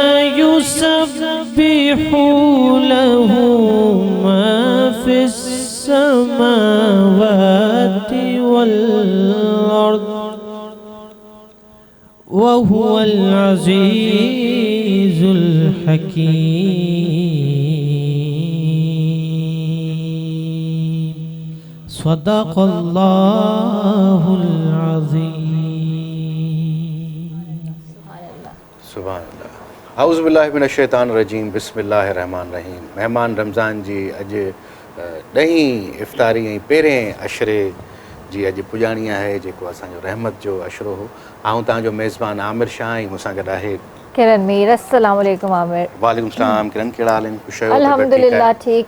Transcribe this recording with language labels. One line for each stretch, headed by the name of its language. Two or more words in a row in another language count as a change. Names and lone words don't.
Arabic: يسبح له ما في السماوات والأرض وهو العزيز الحكيم. صدق الله العظيم. سبحان الله. أعوذ بالله من الشيطان الرجيم. بسم الله الرحمن الرحيم.
Sindhi: मेहमान रमज़ान जी अॼु ॾहीं इफ़्तारी ऐं पहिरें अशरे जी अॼु पुॼाणी आहे जेको असांजो रहमत जो अशरो हो। आऊं तव्हांजो मेज़बान आमिर शाह ऐं मूंसां गॾु आहे किरण मीर।
Arabic: السلام عليكم
Sindhi: आमिर।
Arabic: وعليكم السلام.
Sindhi: किरण कहिड़ा हाल आहिनि? ख़ुशि आहियो? अल्हम्दुलिल्लाह ठीक।